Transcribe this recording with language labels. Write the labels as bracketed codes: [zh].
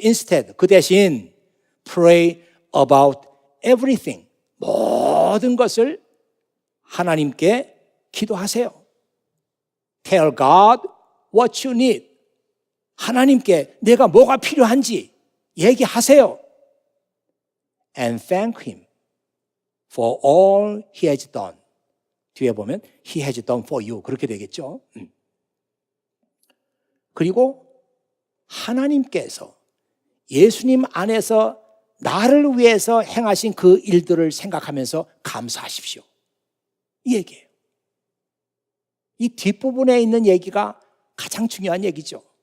[en] Instead, [ko] 그 대신 [en] pray about everything. [ko] 모든 것을 하나님께 기도하세요. [en] Tell God what you need. [ko] 하나님께 내가 뭐가 필요한지 얘기하세요. [en] And thank Him for all He has done. [ko] 뒤에 보면 [en] He has done for you. [ko] 그렇게 되겠죠. 그리고 하나님께서 예수님 안에서 나를 위해서 행하신 그 일들을 생각하면서 감사하십시오. 이 얘기예요. 이 뒷부분에 있는 얘기가 가장 중요한 얘기죠.